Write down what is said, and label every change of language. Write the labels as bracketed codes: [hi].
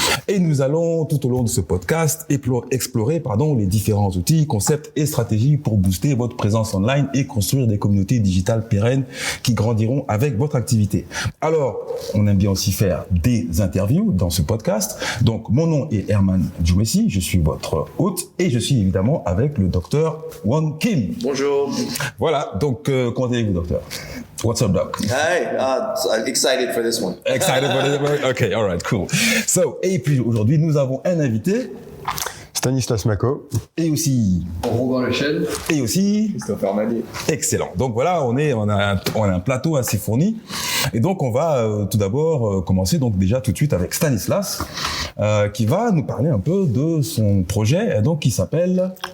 [fr] Et nous allons, tout au long de ce podcast, explorer les différents outils, concepts et stratégies pour booster votre présence online et construire des communautés digitales pérennes qui grandiront avec votre activité. Alors, on aime bien aussi faire des interviews dans ce podcast. Donc, mon nom est Herman Djouessi, je suis votre hôte et je suis évidemment avec le docteur Won Kim. Bonjour. Voilà, donc comment allez-vous, docteur? [en] What's up, doc? Hi, I'm excited for this one. Excited for this one? Okay, all right, cool. [fr] So, et puis aujourd'hui, nous avons un invité. Stanislas Mako. Et aussi... Robin Lechel. Et aussi... Christopher Manier. Excellent. Donc voilà, on a un plateau assez fourni. Et donc, on va tout d'abord commencer donc déjà tout de suite avec Stanislas, qui va nous parler un peu de son projet, donc qui s'appelle...